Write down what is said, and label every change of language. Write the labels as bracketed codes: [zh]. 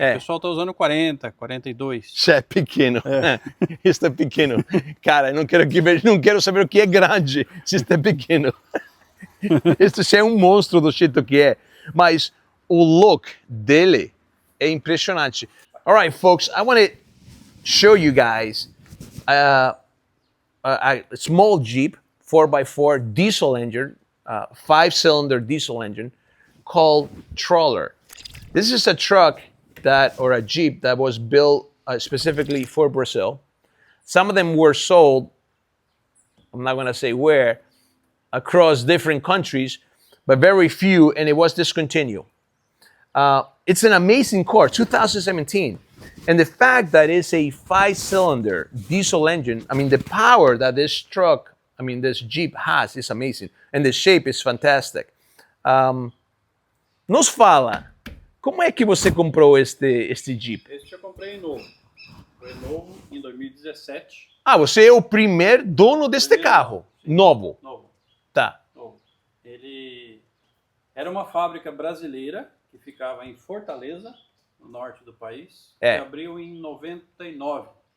[pt] O pessoal tá usando 40, 42. Já é pequeno. Isso é pequeno. Cara, não quero saber o que é grande se isso é pequeno. Isso já é um monstro do jeito que é. Mas o look dele é impressionante. [en] Alright, folks, I want to show you guys a small Jeep 4x4 diesel engine, 5-cylinder diesel engine called Troller. This is a truck or a Jeep that was built specifically for Brazil. Some of them were sold, I'm not going to say where, across different countries, but very few, and it was discontinued. It's an amazing car, 2017. And the fact that it's a 5-cylinder diesel engine, I mean, the power that this this Jeep has is amazing. And the shape is fantastic. [pt] Nos fala, como é que você comprou este Jeep? Este eu comprei novo. Foi novo em 2017. Você é o primeiro dono deste carro? Sim. Novo? Novo. Tá. Novo. Ele era uma fábrica brasileira que ficava em Fortaleza, no norte do país, que abriu em 99.